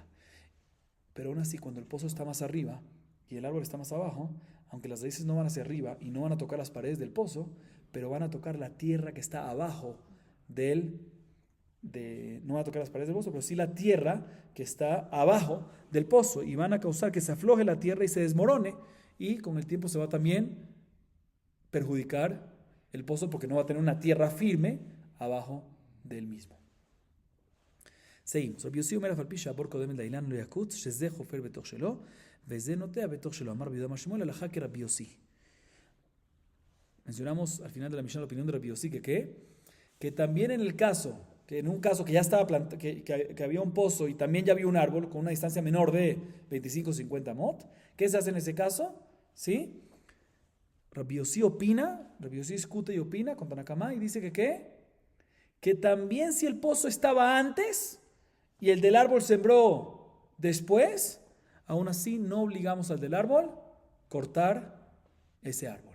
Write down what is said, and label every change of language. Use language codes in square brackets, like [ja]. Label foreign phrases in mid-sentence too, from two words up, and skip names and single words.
[es] Pero aún así, cuando el pozo está más arriba y el árbol está más abajo, aunque las raíces no van hacia arriba y no van a tocar las paredes del pozo, pero van a tocar la tierra que está abajo no van a tocar las paredes del pozo, pero sí la tierra que está abajo del pozo, y van a causar que se afloje la tierra y se desmorone, y con el tiempo se va también perjudicar el pozo porque no va a tener una tierra firme abajo del mismo. Seguimos. [he] Rabbi Yossi אומר אף על פי שהבור קודם לאילן לא יקוץ, שזה חופר בתוך שלו, וזה נוטע בתוך שלו. אמר רבי יהודה בר שמואל, הלכה כרבי יוסי. [es] Mencionamos al final de la Mishnah la opinión de Rabbi Yossi que también en un caso que ya estaba que había un pozo y también ya había un árbol con una distancia menor de 25-50 mot, ¿qué se hace en ese caso? ¿Sí? Rabbi Yossi discute y opina con Tanakama y dice que también si el pozo estaba antes y el del árbol sembró después, aún así no obligamos al del árbol cortar ese árbol.